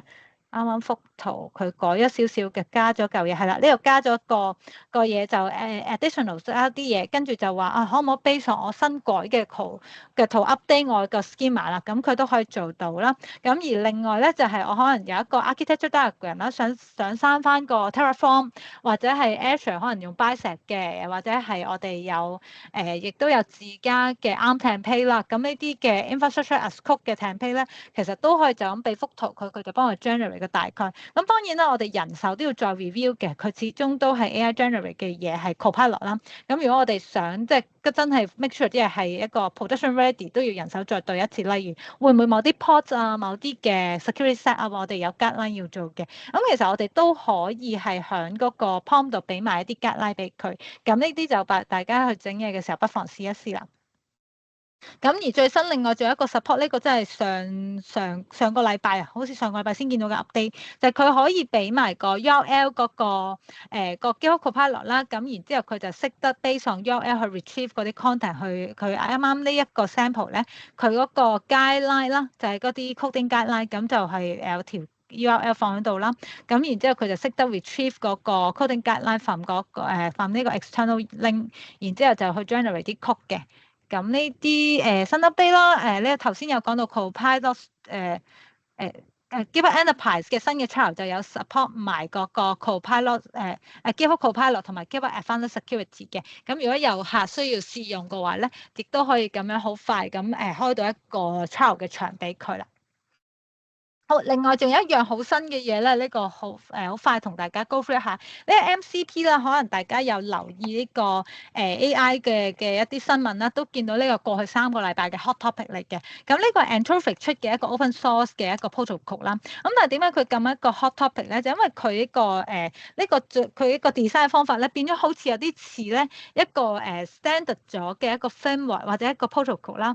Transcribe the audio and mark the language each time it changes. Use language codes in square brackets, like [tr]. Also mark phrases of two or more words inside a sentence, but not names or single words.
[yue] 啱啱幅圖佢改咗少少嘅，加咗嚿嘢係啦，呢度加咗個嘢就additional 一啲嘢，跟住就話可唔可以 [en] base on [yue] 我新改嘅圖 update 我個 schema 啦，咁佢都可以做到啦。咁而另外咧就係我可能有一個 [en] architecture diagram [yue] 啦，想生翻個 Terraform 或者係 Azure 可能用 Bicep 嘅，或者係我哋有亦都有自家嘅 [en] ARM template [yue] 啦。咁呢啲嘅 [en] infrastructure as code [yue] 嘅 template 咧，其實都可以就咁俾幅圖佢就幫我 generate 個大概。咁當然啦，我哋人手都要再 review 嘅，佢始終都係 [en] AI generate [yue] 嘅嘢係 Copilot 啦。咁如果我哋想即係真係 [en] make sure [yue] 啲嘢係一個 [en] production ready， [yue] 都要人手再對一次。例如會唔會某啲 port 啊、某啲嘅 [en] security set up [yue] 我哋有 guideline 要做嘅。咁其實我哋都可以係喺嗰個 prompt 度俾埋一啲 guideline 俾佢。咁呢啲就大家去整嘢嘅時候不妨試一試啦。咁而最新另外仲有一個 support，呢個真係上個禮拜啊，好似上個禮拜先見到嘅 update，就係佢可以俾埋個 URL 嗰個GitHub Copilot 啦。咁然之後佢就識得 [en] base on URL [yue] 去 retrieve 嗰啲 content，佢啱啱呢一個 sample 咧，佢嗰個 guideline 啦，就係嗰啲 [en] coding guideline， [yue] 咁就係有條 URL 放喺度啦。咁然之後佢就識得 retrieve 嗰個 [en] coding guideline from from [yue] 呢個 [en] external link， [yue] 然之後就去 generate 啲 code 嘅。咁呢啲新 update 啦，呢頭先有講到 Copilot GitHub Enterprise 嘅新嘅 trial 就有 support 埋嗰個 Copilot GitHub Copilot 同埋 GitHub Advanced Security 嘅。咁如果有客需要試用嘅話咧，亦都可以咁樣好快咁開到一個 trial 嘅場俾佢啦。好，另外仲有一樣好新嘅嘢咧，呢個好快同大家 [en] go through [yue] 一下呢個 MCP 啦，可能大家有留意呢個AI 嘅一啲新聞啦，都見到呢個過去3個禮拜嘅 [en] hot topic [yue] 嚟嘅。咁呢個 Anthropic 出嘅一個 [en] open source [yue] 嘅一個 protocol 啦。咁但係點解佢咁一個 [en] hot topic [yue] 咧？就因為佢呢個佢一個 design 嘅方法咧，變咗好似有啲似咧一個standard 咗嘅一個 framework 或者一個 protocol 啦。